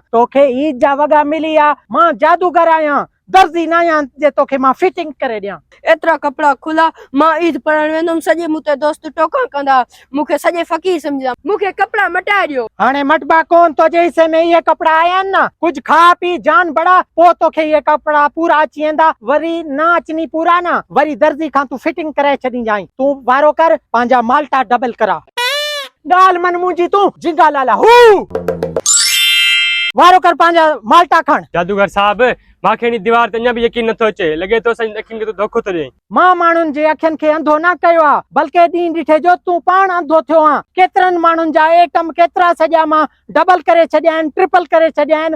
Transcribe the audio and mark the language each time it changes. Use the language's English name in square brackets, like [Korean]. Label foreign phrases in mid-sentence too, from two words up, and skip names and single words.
[Sindhi] तोखे ईद जा वगा मिली आ। मां जादूगर आहियां दर्जी न आहियां जे तोखे मां फिटिंग करे ॾियां। एतिरा कपड़ा खुला मां ईद पढ़ण वेंदुमि सॼे मूं ते दोस्त टोका कंदा मूंखे सॼे फ़कीर सम्झंदा। मूंखे कपड़ा मटाए ॾियो। हाणे मटबा कोन तुंहिंजे हिसे में इहे कपड़ा आया आहिनि न। कुछ खा पी जान बड़ा पोइ तोखे इहे कपड़ा पूरा अची वेंदा। वरी न अचनी पूरा न वरी दर्जी खां तू फिटिंग करे छॾींजांइ। तू वारो कर पंहिंजा माल्टा डबल करा। गाल मन मुंजी तू जिंगा लाला हू। वारो कर पंहिंजा माल्टा खण। जादूगर साहब मांखे इन दीवार ते अञा भी यकीन नथो अचे। लॻे थो असांजी अखियुनि खे तूं धोखो थो ॾें। मां माण्हुनि जे अखियुनि खे अंधो न कयो आहे बल्कि ॾींहुं ॾिठे जो तूं पाण अंधो थियो आहे। केतिरनि माण्हुनि जा एटम केतिरा सॼा मां डबल करे छॾिया आहिनि ट्रिपल करे छॾिया आहिनि।